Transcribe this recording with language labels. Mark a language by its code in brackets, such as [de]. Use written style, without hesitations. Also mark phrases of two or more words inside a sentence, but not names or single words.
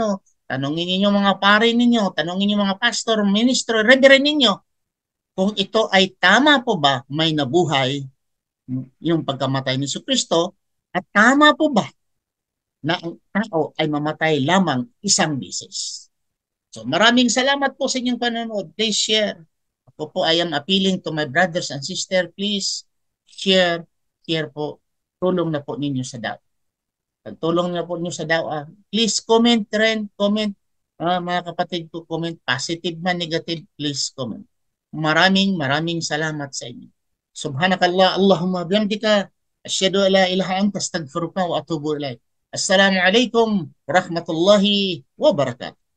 [tl] Tanongin ninyo mga pare ninyo, tanongin ninyo mga pastor, ministro, reverend ninyo, kung ito ay tama po ba may nabuhay yung pagkamatay ni Kristo, at tama po ba na ang tao ay mamatay lamang isang bisis? So maraming salamat po sa inyong panonood. [en] Please share. [tl] Ako po [en] I am appealing to my brothers and sisters. Please share. [tl] Share po. Tulong na po ninyo sa daw. Pagtulong na po ninyo sa daw. [en] Please comment [tl] rin. Comment. Mga kapatid ko, comment. Positive man, negative, [en] please comment. [tl] Maraming salamat sa inyo. [ar] سبحانك اللهم بحمدك أشهد أن لا إله أنت أستغفرك وأتوب إليك. السلام عليكم ورحمة الله وبركاته.